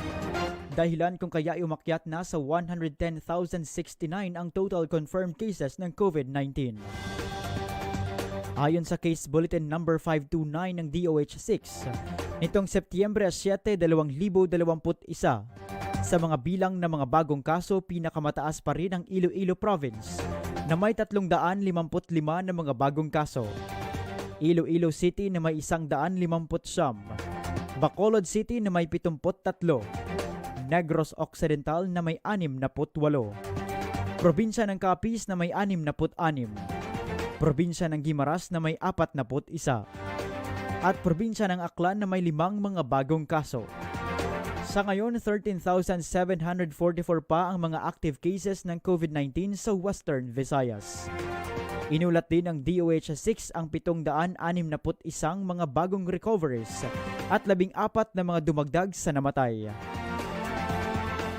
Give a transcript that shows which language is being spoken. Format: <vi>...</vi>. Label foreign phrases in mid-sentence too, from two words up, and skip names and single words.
<tl>Dahilan kung kaya umakyat na sa 110,069 ang</tl> <en>total confirmed cases</en> <tl>ng COVID-19. Ayon sa Case Bulletin No. 529 ng DOH-6, nitong Setyembre 7, 2021, sa mga bilang ng mga bagong kaso, pinakamataas pa rin ang Iloilo Province na may 355 na mga bagong kaso. Iloilo City na may 150, Bacolod City na may 73, Negros Occidental na may 68, Probinsya ng Capiz na may 66, Probinsya ng Guimaras na may 41, at Probinsya ng Aklan na may 5 mga bagong kaso. Sa ngayon, 13,744 pa ang mga</tl> <en>active cases</en> <tl>ng COVID-19 sa Western Visayas. Inulat din ng DOH-6 ang 761 mga bagong recoveries at 14 na mga dumagdag sa namatay.</tl>